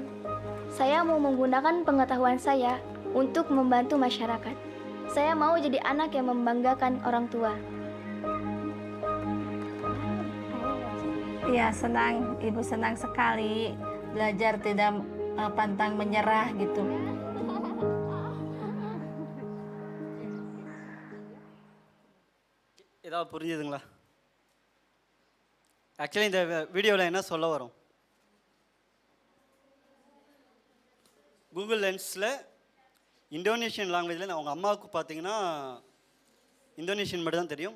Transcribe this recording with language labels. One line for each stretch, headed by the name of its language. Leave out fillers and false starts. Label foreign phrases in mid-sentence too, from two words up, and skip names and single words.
Indonesian: Saya mau menggunakan pengetahuan saya untuk membantu masyarakat. Saya mau jadi anak yang membanggakan orang tua. Iya, senang. Ibu senang sekali belajar tidak pantang menyerah gitu.
Tamil: ஏதாவது புரிஞ்சுதுங்களா? ஆக்சுவலி இந்த வீடியோவில் என்ன சொல்ல வரும், கூகுள் லென்ஸில்
English: Indonesian language
Tamil: அவங்க அம்மாவுக்கு பார்த்தீங்கன்னா இந்தோனேஷியன் மட்டும் தான் தெரியும்.